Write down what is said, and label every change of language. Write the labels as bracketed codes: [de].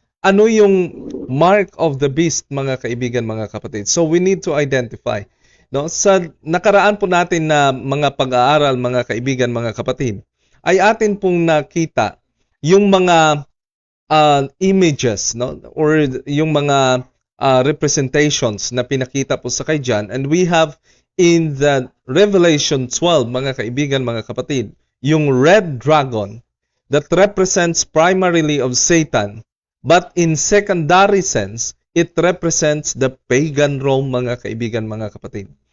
[tl] Ano yung mark of the beast, mga kaibigan, mga kapatid? [en] So we need to identify, no? [tl] Sa nakaraan po natin na mga pag-aaral, mga kaibigan, mga kapatid, ay atin pong nakita yung mga [en] images, [tl] no, or yung mga representations na pinakita po sa kay [en] John, and we have in the Revelation 12, [tl] mga kaibigan, mga kapatid, yung [en] red dragon that represents primarily of Satan, but in secondary sense, it represents the pagan Rome, [tl] mga kaibigan, mga kapatid.